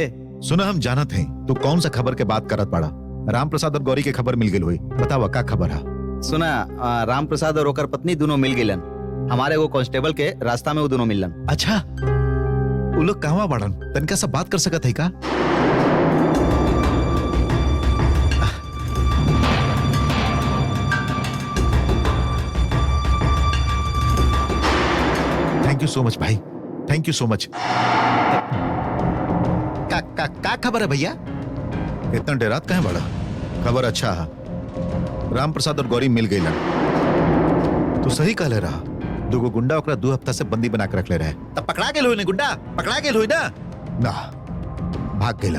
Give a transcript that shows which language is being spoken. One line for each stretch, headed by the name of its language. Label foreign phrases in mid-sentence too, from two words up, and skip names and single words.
Bhojpuri: सुना हम जानत हैं तू कौन सा खबर के बात करत पड़ा। राम प्रसाद और गौरी के खबर मिल गई हुई, बतावा का खबर है? सुना राम प्रसाद और ओकर पत्नी दोनों मिल गिलन। हमारे वो कांस्टेबल के रास्ता में वो दोनों मिलन। अच्छा वो लोग कहवा बाड़न? तनका सब बात कर सकत है का?
English: thank you so much भाई, thank you so much।
Bhojpuri: का खबर है भैया? इतना डरात कहाँ बड़ा? खबर अच्छा है, राम प्रसाद और गौरी मिल गई। तो सही कहले रहा। दुगो गुंडा ओकरा 2 हफ्ता से बंदी बना के रख ले रहे। तब पकड़ा गेल हुई गुंडा, पकड़ा गेल हुई ना भाग गेलन।